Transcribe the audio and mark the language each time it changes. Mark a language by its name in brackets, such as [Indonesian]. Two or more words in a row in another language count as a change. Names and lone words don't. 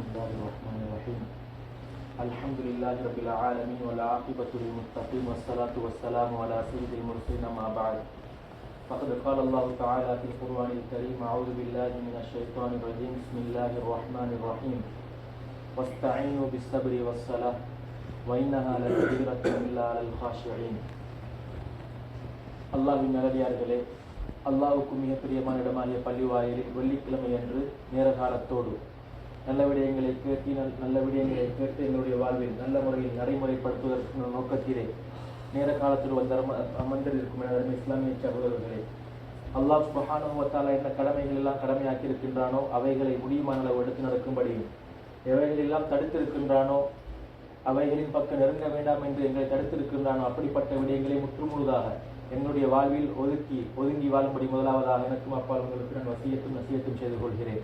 [Arabic] الله الرحمن الرحيم الحمد لله رب العالمين والعاقبة للمتقين والصلاة والسلام على سيد المرسلين ما بعد فقد قال الله تعالى في القرآن الكريم أعوذ بالله من الشيطان الرجيم بسم الله الرحمن الرحيم واستعينوا بالصبر والصلاة وإنها لكبيرة إلا على الخاشعين. [Tamil] அல்லாஹ்வின் நல்லடியார்களே, அல்லாஹ்வுக்கு மிக பிரியமான இடமாகிய பள்ளிவாயிலில் வெள்ளிக்கிழமை அன்று நேர காலத்தோடு நல்ல விடயங்களை கேட்டு எங்களுடைய வாழ்வில் நல்ல முறையில் நடைமுறைப்படுத்துவதற்கு நோக்கத்திலே நேர காலத்தோடு அமர்ந்திருக்கும் என இஸ்லாமிய சகோதரர்களே, அல்லாஹ் [Arabic] سبحانه وتعالى [Tamil] என்ன கடமைகள் எல்லாம் கடமையாக்கி இருக்கின்றானோ அவைகளை முடியுமான அளவு எடுத்து நடக்கும்படியும், எவைகள் எல்லாம் தடுத்திருக்கின்றானோ அவைகளின் பக்கம் நெருங்க வேண்டாம் என்று எங்களை தடுத்திருக்கின்றானோ அப்படிப்பட்ட விடயங்களை முற்றுமுழுதாக என்னுடைய வாழ்வில் ஒதுங்கி வாழும்படி முதலாவதாக எனக்கும் அப்பால் உங்களுக்கு நான் நசியத்தும் செய்து கொள்கிறேன்.